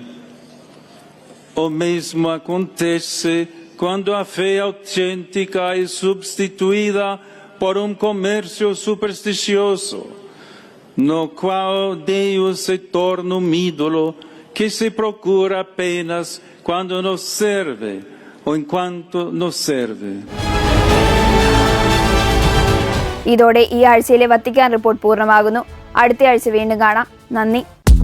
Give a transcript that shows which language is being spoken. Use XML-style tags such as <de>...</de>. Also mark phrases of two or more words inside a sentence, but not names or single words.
<pt>O mesmo acontece quando a fé autêntica é substituída por um comércio supersticioso, no qual Deus se torna um ídolo que se procura apenas quando nos serve ou enquanto nos serve.</pt> <ml>ഇതോടെ ഈ ആഴ്ചയിലെ വത്തിക്കാൻ റിപ്പോർട്ട് പൂർണ്ണമാകുന്നു. അടുത്ത ആഴ്ച വീണ്ടും കാണാം. നന്ദി.</ml>